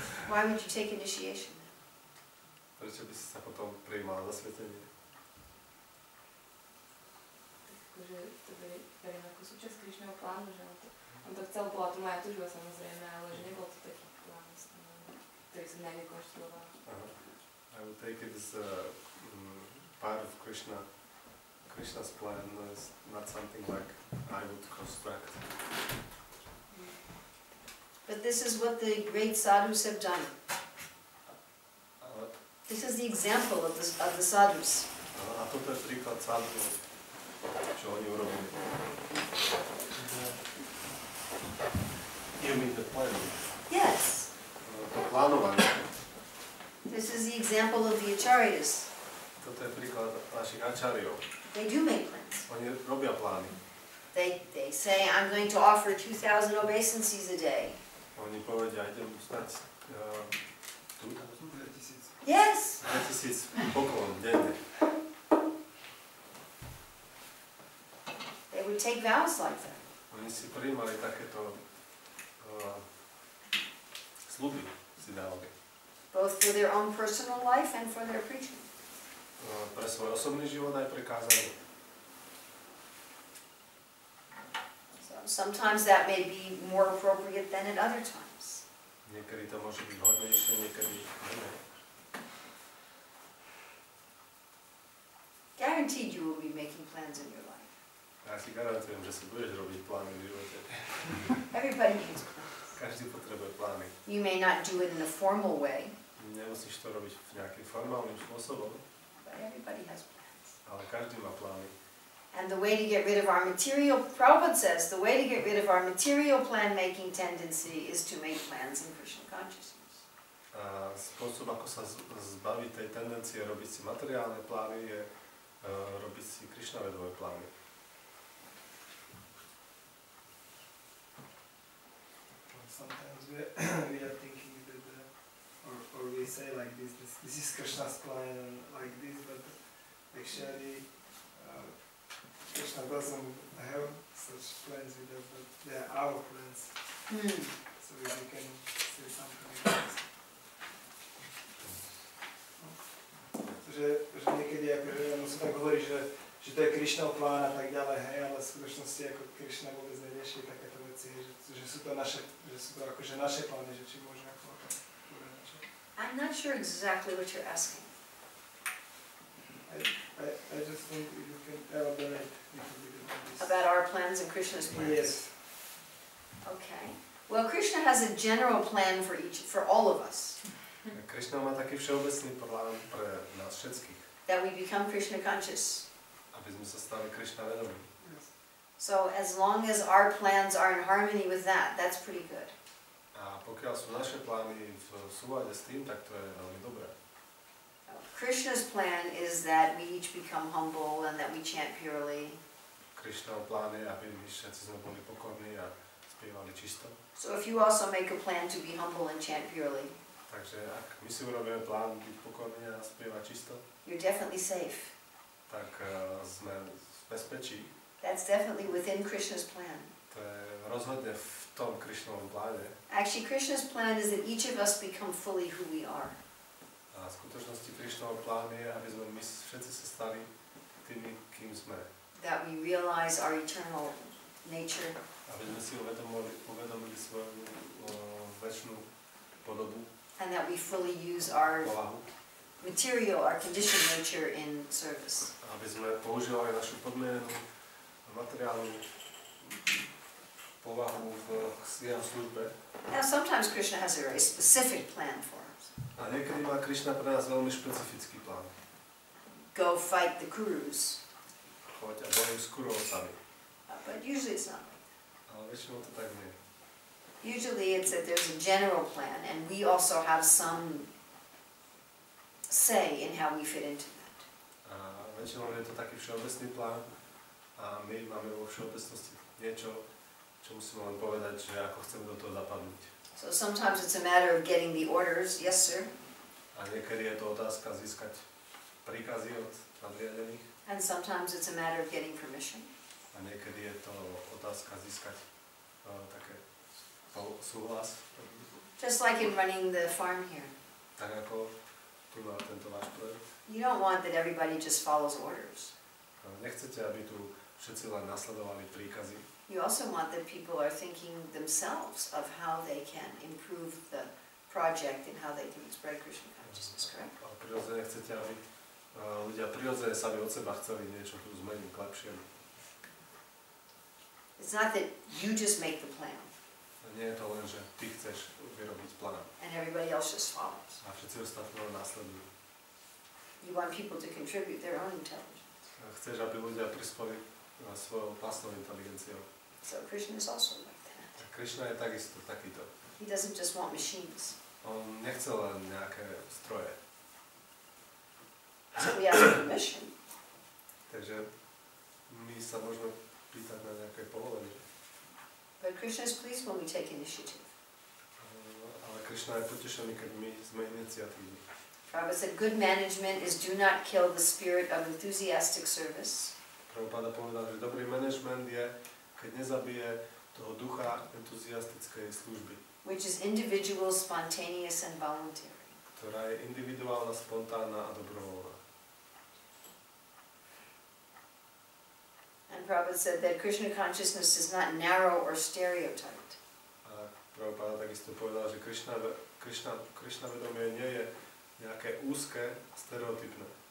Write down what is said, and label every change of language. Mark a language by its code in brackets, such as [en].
[en] Why would you take initiation then? [sk] Prečo by si sa potom prijímal zasvetenie? Takže to beriem ako súčasť Krišného plánu, že on to chcel, bola to moja túžba samozrejme, ale že nebol to taký plán, ktorý som najmä konštruoval. [en] I would take it as part of Krishna's plan, is not something like I would construct. But this is what the great sadhus have done. This is the example of the sadhus. [sk] A toto je príklad sadhu, čo oni urobili. [en] You mean the plan? Yes. [sk] To plánovanie. [en] This is the example of the acharyas. [sk] Toto je príklad našich ačariov. [en] They do make plans. [sk] Oni robia plány. [en] They say, I'm going to offer 2,000 obeisances a day. [sk] Oni povedia, idem stať 2000 [en] Yes. [sk] poklon denne. [en] They would take vows like that. [sk] Oni si prijímali takéto sľuby, si dávali. [en] Both for their own personal life and for their preaching. [sk] Pre svoj osobný život aj pre kázanie. [en] So sometimes that may be more appropriate than at other times. [sk] Niekedy to môže byť vhodnejšie, niekedy menej. [en] Guaranteed you will be making plans in your life. [sk] Ja si garantujem, že si budeš robiť plány v živote. [en] Everybody needs plans. [sk] Každý potrebuje plány. [en] You may not do it in a formal way, [sk] Nemusíš to robiť nejakým formálnym spôsobom, [en] but everybody has plans. [sk] ale každý má plány. [en] And the way to get rid of our material, Prabhupada says, the way to get rid of our material plan-making tendency is to make plans in Krishna consciousness. [sk] A spôsob, ako sa zbaviť tej tendencie robiť si materiálne plány, je robiť si Krišnavedové plány. [en] Sometimes we are thinking that, or we say like this is Krishna's plan and like this, but actually Krishna doesn't have such plans with us, but they are our plans. So if you can say something like this. [sk] Že niekedy akože sa tak hovorí, že to je Krišnov plán a tak ďalej, hej, ale v skutočnosti ako Krišna vôbec nerieši takéto veci, že sú to akože naše plány, že či môžeme ako o tom povedať niečo. [en] I'm not sure exactly what you're asking. I just think you can elaborate a little bit about this. About our plans and Krishna's plans? Yes. Okay. Well, Krishna has a general plan for all of us. [sk] Krišna má taký všeobecný plán pre nás všetkých. [en] That we become Krishna conscious. [sk] Aby sme sa stali Krišna vedomí. [en] So as long as our plans are in harmony with that, that's pretty good. [sk] A pokiaľ sú naše plány v súlade s tým, tak to je veľmi dobré. [en] Krishna's plan is that we each become humble and that we chant purely. [sk] Krišnov plán je, aby my všetci sme boli pokorní a spievali čisto. [en] So if you also make a plan to be humble and chant purely, [sk] takže ak my si urobíme plán byť pokorní a spievať čisto, [en] you're definitely safe. [sk] tak sme v bezpečí. [en] That's definitely within Krishna's plan. [sk] To je rozhodne v tom Krišnovom pláne. [en] Actually, Krishna's plan is that each of us become fully who we are. [sk] A v skutočnosti Krišnov plán je, aby sme my všetci sa stali tými, kým sme. [en] That we realize our eternal nature. [sk] Aby sme si uvedomili svoju večnú podobu. [en] And that we fully use our [sk] povahu. [en] Material, our conditioned nature in service. [sk] Aby sme používali našu podmienenú materiálnu povahu v jeho službe. [en] Now sometimes Krishna has a very specific plan for us. [sk] A niekedy má Krišna pre nás veľmi špecifický plán. [en] Go fight the Kurus. [sk] Choď a bojuj s Kurovcami. [en] But usually it's not like that. [sk] Ale väčšinou to tak nie. [en] Usually it's that there's a general plan and we also have some say in how we fit into that. [sk] A väčšinou je to taký všeobecný plán a my máme vo všeobecnosti niečo, čo musíme len povedať, že ako chceme do toho zapadnúť. [en] So sometimes it's a matter of getting the orders, yes sir. [sk] A niekedy je to otázka získať príkazy od nadriadených. [en] And sometimes it's a matter of getting permission. [sk] A niekedy je to otázka získať také súhlas. [en] Just like in running the farm here. [sk] Tak ako tu má tento váš projekt. [en] You don't want that everybody just follows orders. [sk] Nechcete, aby tu všetci len nasledovali príkazy. [en] You also want that people are thinking themselves of how they can improve the project and how they can spread Krishna consciousness, correct? [sk] Ale prirodzene chcete, aby ľudia prirodzene sami od seba chceli niečo tu zmeniť k lepšiemu. [en] It's not that you just make the plan. [sk] Nie je to len, že ty chceš vyrobiť plán. [en] And everybody else just follows. [sk] A všetci ostatní len následujú. [en] You want people to contribute their own intelligence. [sk] Chceš, aby ľudia prispeli svojou vlastnou inteligenciou. [en] So Krishna is also like that. [sk] A Krišna je takisto takýto. [en] He doesn't just want machines. [sk] On nechce len nejaké stroje. [en] So we ask permission. [sk] Takže my sa môžeme pýtať na nejaké povolenie. [en] But Krishna is pleased when we take initiative. [sk] Ale Krišna je potešený, keď my sme iniciatívni. [en] Prabhupada said, good management is do not kill the spirit of enthusiastic service. [sk] Prabhupada povedal, že dobrý manažment je, keď nezabije toho ducha entuziastickej služby. [en] Which is individual, spontaneous and voluntary. [sk] Ktorá je individuálna, spontánna a dobrovoľná. [en] And Prabhupada said that Krishna consciousness is not narrow or stereotyped. [sk] A Prabhupada takisto povedal, že Krišna vedomie nie je nejaké úzke, stereotypné.